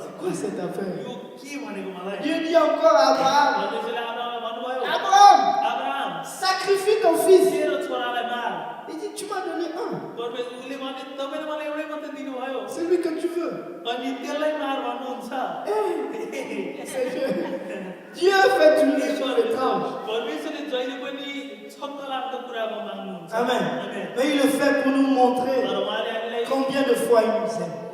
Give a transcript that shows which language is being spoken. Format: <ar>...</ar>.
<fr>c'est quoi cette affaire?</fr> <ne>यो के भनेको मलाई</ne> <fr>Dieu dit encore à Abraham,</fr> <ne>परमेश्वरले आब्रामलाई भन्नुभयो</ne> <fr>Abraham,</fr> <ne>Abraham</ne> <fr>sacrifie ton fils.</fr> <ne>तेरो छोरालाई मार</ne> <fr>Il dit, tu m'as donné un,</fr> <ne>परमेश्वर उसले भने तपाईँले मलाई एउटै मात्रै दिनुभयो</ne> <fr>celui que tu veux.</fr> <ne>अनि त्यसलाई मार भन्नुहुन्छ</ne> <fr>Seigneur, Dieu fait toutes les choses étranges.</fr> <ne>परमेश्वरले जहिले पनि छक्क लाग्दो कुरामा माग्नुहुन्छ</ne> <fr>Amen.</fr> <ne>आमेन।</ne> <fr>Mais il le fait pour nous montrer</fr> <ne>तर उहाँले हामीलाई</ne> <fr>combien de fois il nous aime.</fr>